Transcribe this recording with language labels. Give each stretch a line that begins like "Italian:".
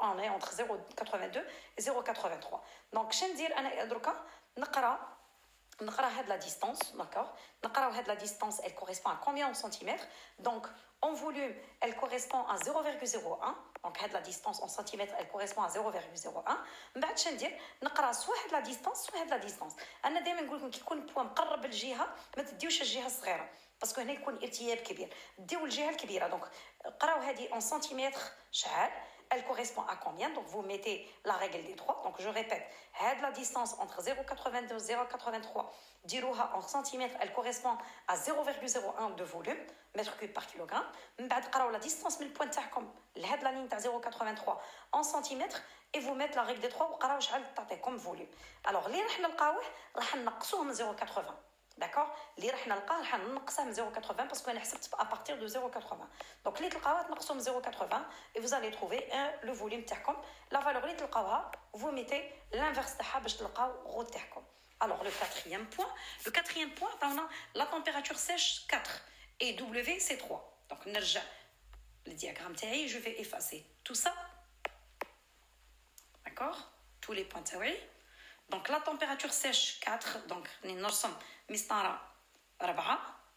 French: On est entre 0,82 et 0,83. Donc je
Arabic: ندير انا دركا نقرا هاد
French: la distance, d'accord?
Arabic: نقراو هاد
French: la distance, elle correspond à combien en centimètres? Donc en volume, elle correspond à 0,01. Donc هاد la distance en centimètres, elle correspond à 0,01.
Arabic: من بعد شندير نقرا سوا هاد la distance سوا هاد la distance. انا دائما نقول لكم كي يكون بوان مقرب للجهه ما تديوش الجهه الصغيره باسكو هنا يكون ارتياب كبير, ديو الجهه الكبيره. دونك قراو هذه
French: en centimètres
Arabic: شحال,
French: elle correspond à combien? Donc vous mettez la règle des 3. Donc je répète, la distance entre 0,82 et 0,83 dirouha en centimètres, elle correspond à 0,01 de volume, mètre cube par kilogramme. La distance
Arabic: من البوان تاعكم لهاد
French: la ligne تاع 0,83 en centimètres et vous mettez la règle des 3
Arabic: وقراو شحال تعطيكم
French: volume.
Arabic: Alors اللي راح نلقاوه راح نقصوه من 0,80.
French: D'accord?
Arabic: اللي راح نلقاه راح ننقصه من 0,80 باسكو انا حسبت
French: à partir de
Arabic: 0,80.
French: Donc
Arabic: اللي تلقاوها تنقصوا من
French: 0,80 et vous allez trouver le volume
Arabic: تاعكم. La valeur اللي تلقاوها
French: vous mettez l'inverse
Arabic: تاعها باش تلقاو غو تاعكم.
French: Alors le quatrième point, on a la température sèche 4 et W c'est 3. Donc
Arabic: نرجع
French: le diagramme تاعي, je vais effacer tout ça. D'accord? Tous les points تاعي. Donc la température sèche 4, donc
Arabic: نرسم مسطرة
French: 4.